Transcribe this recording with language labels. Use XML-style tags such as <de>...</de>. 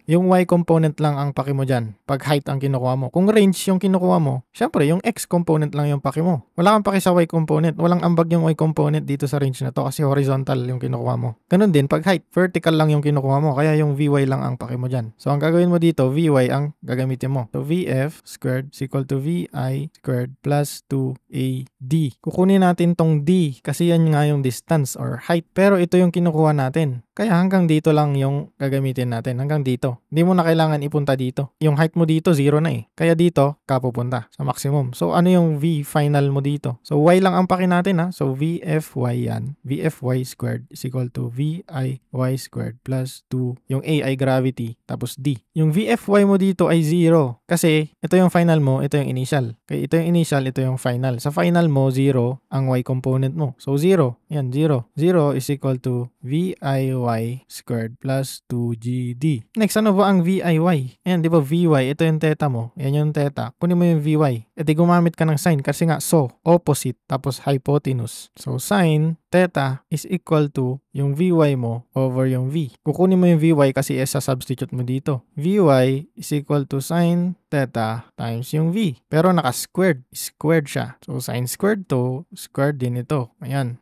<tl>Yung y component lang ang paki mo dyan pag height ang kinukuha mo. Kung range yung kinukuha mo, syempre yung x component lang yung paki mo. Wala kang paki sa y component. Walang ambag yung y component dito sa range na to kasi horizontal yung kinukuha mo. Ganun din, pag height, vertical lang yung kinukuha mo. Kaya yung Vy lang ang paki mo dyan. So, ang gagawin mo dito, Vy ang gagamitin mo.</tl> <en>So, Vf squared is equal to Vi squared plus 2AD.</en> <tl>Kukunin natin tong D kasi yan nga yung distance or height. Pero ito yung kinukuha natin. Kaya hanggang dito lang yung gagamitin natin. Hanggang dito. Hindi mo na kailangan ipunta dito. Yung height mo dito, 0 na eh. Kaya dito, ka pupunta sa maximum. So, ano yung V final mo dito? So, Y lang ang paki natin ha. So, Vfy yan.</tl> <en>Vfy squared is equal to Vi squared plus 2.</en> <tl>Yung A ay gravity. Tapos D. Yung Vfy mo dito ay 0. Kasi, ito yung final mo, ito yung initial. Kaya ito yung initial, ito yung final. Sa final mo, 0 ang Y component mo. So, 0. Yan, 0.</tl> <en>0 is equal to VIY squared plus 2GD.</en> <tl>Next, ano ba ang VIY? Ayan, di ba VY, ito yung theta mo. Ayan yung theta. Kunin mo yung VY. E di gumamit ka ng sign kasi nga opposite, tapos hypotenuse.</tl> <en>So, sin theta is equal to yung VY mo over yung V.</en> <tl>Kukunin mo yung VY kasi substitute mo dito.</tl> <en>VY is equal to sin theta times</en> <tl>yung V. Pero naka-squared. Squared siya. So, sin squared to, squared din ito. Ayan.</tl>